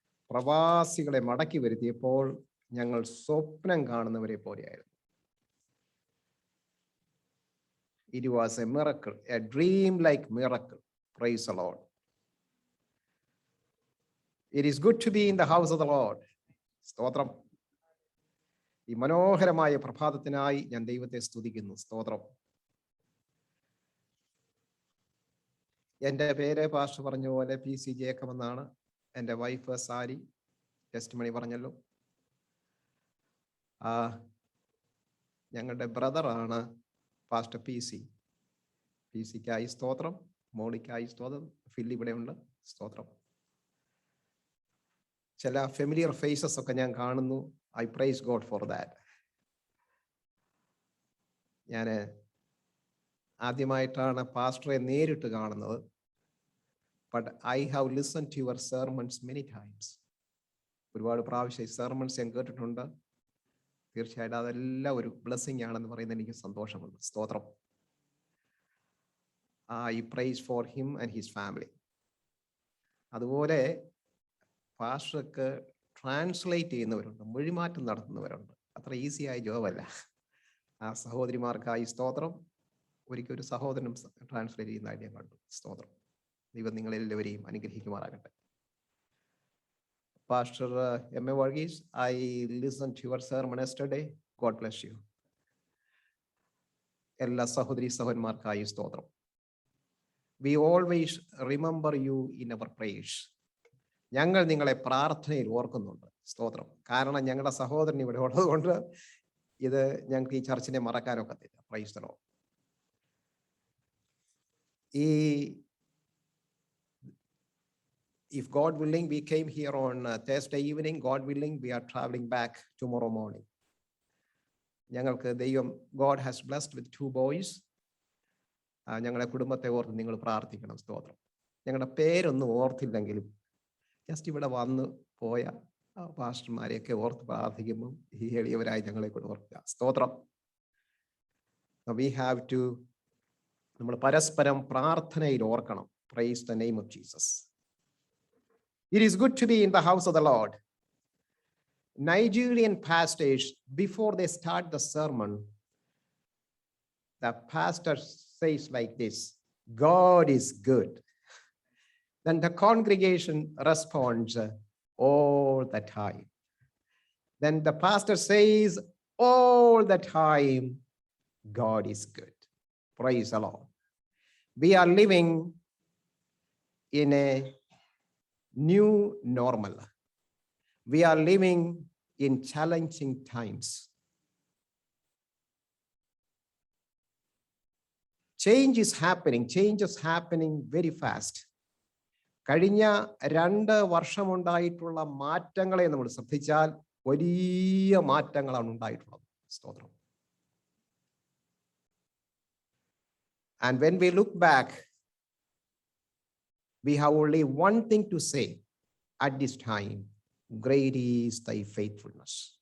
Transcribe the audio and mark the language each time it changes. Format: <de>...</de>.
<ml>പ്രവാസികളെ മടക്കി വരുത്തിയപ്പോൾ ഞങ്ങൾ സ്വപ്നം കാണുന്നവരെ പോലെയായിരുന്നു.</ml> <en>It was a miracle, a dream-like miracle. Praise the Lord. It is good to be in the house of the Lord.</en> <ml>സ്തോത്രം. ഈ മനോഹരമായ പ്രഭാതത്തിനായി ഞാൻ ദൈവത്തെ സ്തുതിക്കുന്നു. സ്തോത്രം. എൻ്റെ പേര് പാസ്റ്റർ പറഞ്ഞ പോലെ PC ജേക്കബ് എന്നാണ്. എൻ്റെ വൈഫ് സാരി ടെസ്റ്റ് മണി പറഞ്ഞല്ലോ. ഞങ്ങളുടെ ബ്രദറാണ് പാസ്റ്റർ PC. PCക്കായി സ്തോത്രം, മോളിക്കായി സ്തോത്രം, ഫില്ലി ഇവിടെ ഉണ്ട്. സ്തോത്രം. ചില ഫെമിലിയർ ഫേസസ് ഒക്കെ ഞാൻ കാണുന്നു.</ml> <en>I praise God for that.</en> <ml>ഞാൻ ആദ്യമായിട്ടാണ് പാസ്റ്ററെ നേരിട്ട് കാണുന്നത്.</ml> <en>But I have listened to your sermons many times.</en> <ml>ഒരുപാട് പ്രാവശ്യം സെർമൺസ് ഞാൻ കേട്ടിട്ടുണ്ട്. തീർച്ചയായിട്ടും അതെല്ലാം ഒരു ബ്ലെസ്സിങ് ആണെന്ന് പറയുന്നത് എനിക്ക് സന്തോഷമുണ്ട്. സ്തോത്രം.</ml> <en>I praise for him and his family.</en> <ml>അതുപോലെ പാസ്റ്റർക്ക് ട്രാൻസ്ലേറ്റ് ചെയ്യുന്നവരുണ്ട്, മൊഴിമാറ്റം നടത്തുന്നവരുണ്ട്. അത്ര ഈസിയായ ജോബല്ല. ആ സഹോദരിമാർക്കായി സ്തോത്രം. ഒരിക്കൽ ഒരു സഹോദരനും ട്രാൻസ്ലേറ്റ് ചെയ്യുന്നതായിട്ട് ഞാൻ കണ്ടു. സ്തോത്രം. ദൈവം നിങ്ങളെല്ലാവരെയും അനുഗ്രഹിക്കുമാറാകട്ടെ.</ml> <en>Pastor M.A. Varghese, I listened to your sermon yesterday. God bless you.</en> <ml>എല്ലാ സഹോദരി സഹോദരന്മാർക്കായി സ്തോത്രം.</ml> <en>We always remember you in our prayers.</en> <ml>ഞങ്ങൾ നിങ്ങളെ പ്രാർത്ഥനയിൽ ഓർക്കുന്നുണ്ട്. സ്തോത്രം. കാരണം ഞങ്ങളുടെ സഹോദരൻ ഇവിടെ ഉള്ളതുകൊണ്ട് ഇത് ഞങ്ങൾക്ക് ഈ ചർച്ചിനെ മറക്കാനൊക്കത്തില്ല.</ml> <en>Praise the lord. If God willing, we came here on Thursday evening. God willing, we are traveling back tomorrow morning.</en> <ml>ഞങ്ങൾക്ക് ദൈവം,</ml> <en>God has blessed with 2 boys.</en> <ml>ഞങ്ങളുടെ കുടുംബത്തെ ഓർത്ത് നിങ്ങൾ പ്രാർത്ഥിക്കണം. സ്തോത്രം. ഞങ്ങളുടെ പേരൊന്നും ഓർത്തില്ലെങ്കിലും ജസ്റ്റ് ഇവിടെ വന്ന് പോയ പാസ്റ്റർമാരെയൊക്കെ ഓർത്ത് പ്രാർത്ഥിക്കുമ്പോൾ ഈ എളിയവരായി ഞങ്ങളെ കൊണ്ട് ഓർക്കുക. സ്തോത്രം.</ml> <en>We have to,</en> <ml>നമ്മൾ പരസ്പരം പ്രാർത്ഥനയിൽ ഓർക്കണം.</ml> <en>Praise the name of Jesus. It is good to be in the house of the Lord. Nigerian pastors, before they start the sermon, the pastor says like this: God is good. Then the congregation responds all the time. Then the pastor says all the time, God is good. Praise the Lord. We are living in a new normal. We are living in challenging times. Change is happening very fast.</en> <ml>കഴിഞ്ഞ 2 വർഷമുണ്ടായിട്ടുള്ള മാറ്റങ്ങളെ നമ്മൾ ശ്രദ്ധിച്ചാൽ വലിയ മാറ്റങ്ങളാണ് ഉണ്ടായിട്ടുള്ളത്. സ്തോത്രം.</ml> <en>And when we look back, we have only one thing to say at this time: great is thy faithfulness.</en>